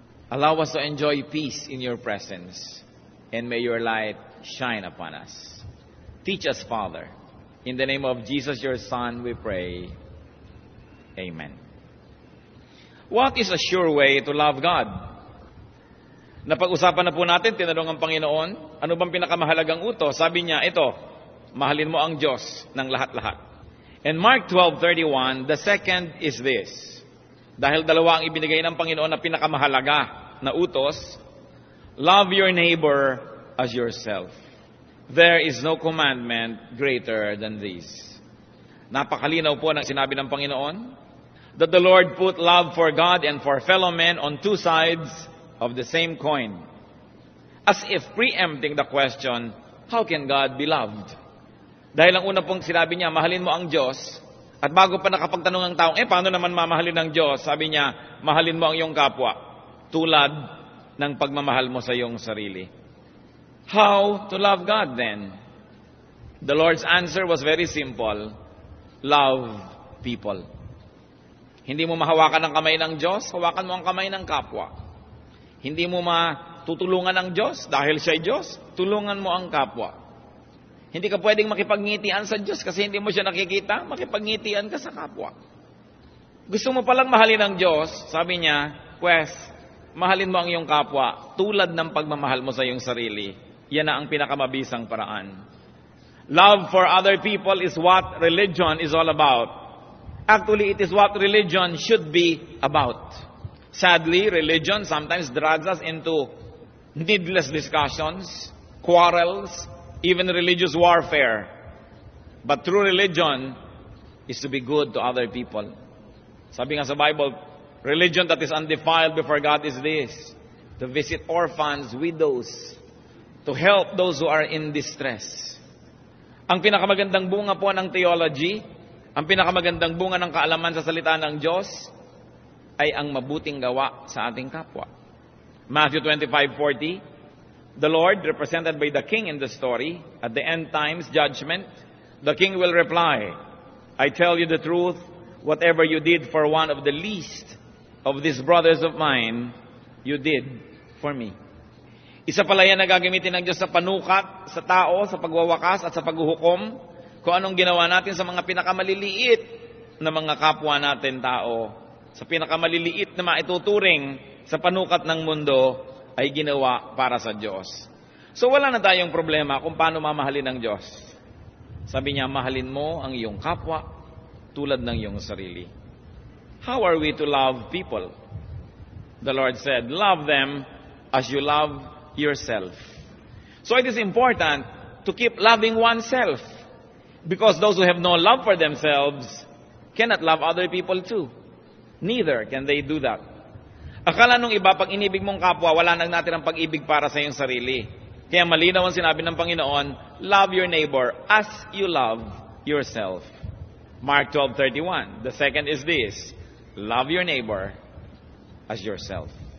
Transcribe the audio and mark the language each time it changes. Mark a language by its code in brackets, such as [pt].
[en] Allow us to enjoy peace in your presence, and may your light shine upon us. Teach us, Father. In the name of Jesus, your Son, we pray. Amen. What is a sure way to love God? [tl] Napag-usapan na po natin, tinanong ang Panginoon, ano bang pinakamahalagang utos? Sabi niya, ito, mahalin mo ang Diyos ng lahat-lahat. [en] And Mark 12:31, the second is this. [tl] Dahil dalawa ang ibinigay ng Panginoon na pinakamahalaga na utos, [en] love your neighbor as yourself. There is no commandment greater than this. [tl] Napakalinaw po ng sinabi ng Panginoon [en] that the Lord put love for God and for fellow men on two sides of the same coin. As if preempting the question, how can God be loved? [tl] Dahil ang una pong sinabi niya, mahalin mo ang Diyos. At bago pa nakapagtanong ang taong, paano naman mamahalin ng Diyos? Sabi niya, mahalin mo ang iyong kapwa. Tulad ng pagmamahal mo sa iyong sarili. [en] How to love God then? The Lord's answer was very simple. Love people. [tl] Hindi mo mahawakan ang kamay ng Diyos, hawakan mo ang kamay ng kapwa. Hindi mo matutulungan ang Diyos dahil siya'y Diyos, tulungan mo ang kapwa. Hindi ka pwedeng makipagngitian sa Diyos kasi hindi mo siya nakikita, makipagngitian ka sa kapwa. Gusto mo palang mahalin ng Diyos, sabi niya, Wes, mahalin mo ang iyong kapwa tulad ng pagmamahal mo sa iyong sarili. Yan na ang pinakamabisang paraan. [en] Love for other people is what religion is all about. Actually, it is what religion should be about. Sadly, religion sometimes drags us into needless discussions, quarrels, even religious warfare. But true religion is to be good to other people. [tl] Sabi nga sa [en] Bible, religion that is undefiled before God is this: to visit orphans, widows, to help those who are in distress. [tl] Ang pinakamagandang bunga po ng theology, ang pinakamagandang bunga ng kaalaman sa salita ng Diyos, ay ang mabuting gawa sa ating kapwa. [en] Matthew 25:40, the Lord, represented by the king in the story, at the end times judgment, the king will reply, I tell you the truth, whatever you did for one of the least of these brothers of mine, you did for me. [tl] Isa pala yan na gagamitin ng Diyos sa panukat, sa tao, sa pagwawakas at sa paghuhukom, kung anong ginawa natin sa mga pinakamaliliit na mga kapwa natin tao, sa pinakamaliliit na maituturing sa panukat ng mundo, ay ginawa para sa Diyos. So wala na tayong problema kung paano mamahalin ng Diyos. Sabi niya, mahalin mo ang iyong kapwa tulad ng iyong sarili. [en] How are we to love people? The Lord said, love them as you love yourself. So it is important to keep loving oneself, because those who have no love for themselves cannot love other people too. Neither can they do that. [tl] Akala nung iba, pag inibig mong kapwa, wala nang natin ang pag-ibig para sa iyong sarili. Kaya malinaw ang sinabi ng Panginoon, [en] love your neighbor as you love yourself. Mark 12:31. The second is this, love your neighbor as yourself.